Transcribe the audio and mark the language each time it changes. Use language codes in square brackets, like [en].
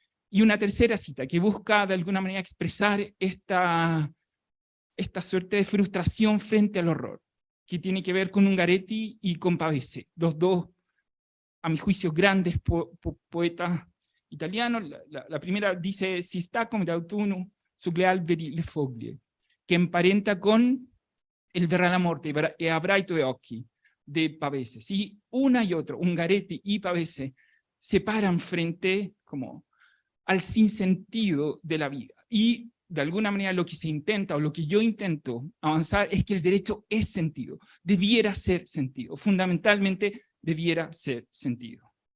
[es] Y una tercera cita, que busca de alguna manera expresar esta suerte de frustración frente al horror, que tiene que ver con Ungaretti y con Pavese, los dos, a mi juicio, grandes poetas italianos. La primera dice, [it] si sta come d'autunno sulle alberi le foglie, [es] que emparenta con el [it] verrà la morte e avrà i tuoi occhi, [es] de Pavese. ¿Sí? Una y otro, Ungaretti y Pavese, se paran frente como al sinsentido de la vida. Y de alguna manera lo que se intenta, o lo que yo intento avanzar, es que el derecho es sentido, debiera ser sentido, fundamentalmente debiera ser sentido.